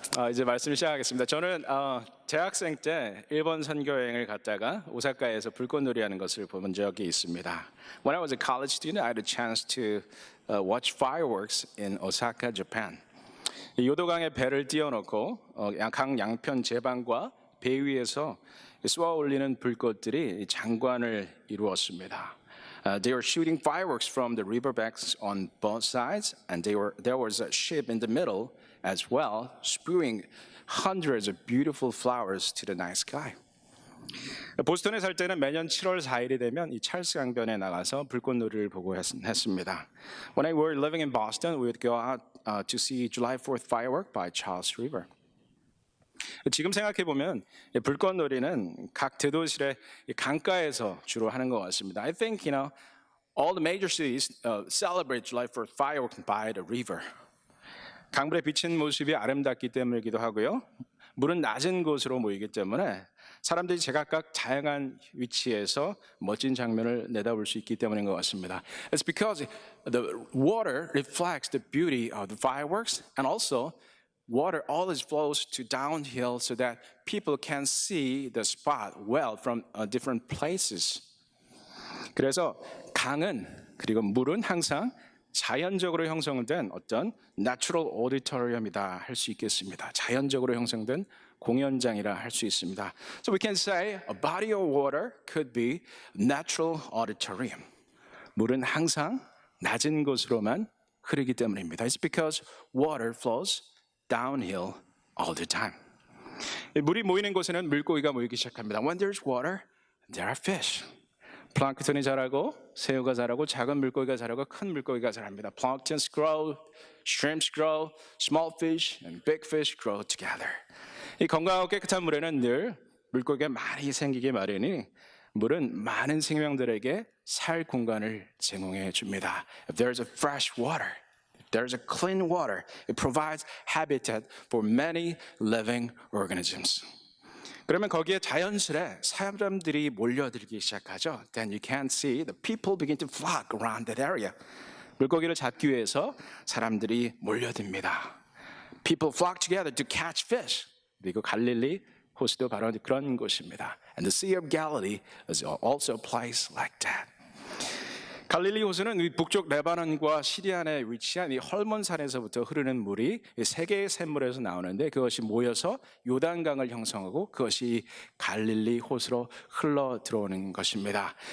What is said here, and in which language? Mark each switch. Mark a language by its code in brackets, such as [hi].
[ko] 이제 말씀을 시작하겠습니다. 저는 대학생 때 일본 선교 여행을 갔다가 오사카에서 불꽃놀이 하는 것을 본 적이 있습니다. [en] When I was a college student, I had a chance to watch fireworks in Osaka, Japan. [ko] 요도강에 배를 띄워놓고 강 양편 제방과 배 위에서 쏘아 올리는 불꽃들이 장관을 이루었습니다. [en] They were shooting fireworks from the riverbanks on both sides, and there was a ship in the middle as well, spewing hundreds of beautiful flowers to the night sky. [ko] 보스턴에 살 때는 매년 7월 4일이 되면 이 찰스 강변에 나가서 불꽃놀이를 보고 했습니다. [en] When I were living in Boston, we would go out to see July 4th firework by Charles River. [ko] 지금 생각해 보면 불꽃놀이는 각 대도시의 강가에서 주로 하는 것 같습니다. [en] I think all the major cities celebrate July 4th fireworks by the river. [ko] 강물에 비친 모습이 아름답기 때문이기도 하고요. 물은 낮은 곳으로 모이기 때문에 사람들이 제각각 다양한 위치에서 멋진 장면을 내다볼 수 있기 때문인 것 같습니다. [en] It's because the water reflects the beauty of the fireworks, and also water always flows to downhill so that people can see the spot well from different places. [ko] 그래서 강은 그리고 물은 항상 자연적으로 형성된 어떤 [en] natural auditorium [ko] 이다 할 수 있겠습니다. 자연적으로 형성된 공연장이라 할 수 있습니다. [en] So we can say a body of water could be natural auditorium. [ko] 물은 항상 낮은 곳으로만 흐르기 때문입니다. [en] It's because water flows downhill all the time. [ko] 물이 모이는 곳에는 물고기가 모이기 시작합니다. [en] When there's water, there are fish. [ko] 플랑크톤이 자라고, 새우가 자라고, 작은 물고기가 자라고, 큰 물고기가 자랍니다. [en] Planktons grow, shrimps grow, small fish and big fish grow together. [ko] 이 건강하고 깨끗한 물에는 늘 물고기가 많이 생기기 마련이니 물은 많은 생명들에게 살 공간을 제공해 줍니다. [en] If there's a fresh water, if there's a clean water, it provides habitat for many living organisms. [ko] 그러면 거기에 자연스레 사람들이 몰려들기 시작하죠. [en] Then you can see the people begin to flock around that area. [ko] 물고기를 잡기 위해서 사람들이 몰려듭니다. [en] People flock together to catch fish. [ko] 그리고 갈릴리 호수도 바로 그런 곳입니다. [en] And the Sea of Galilee is also a place like that. [ko] 갈릴리 호수는 북쪽 레바논과 시리안에 위치한 이 헐몬산에서부터 흐르는 물이 세 개의 샘물에서 나오는데 그것이 모여서 요단강을 형성하고 그것이 갈릴리 호수로 흘러 들어오는 것입니다.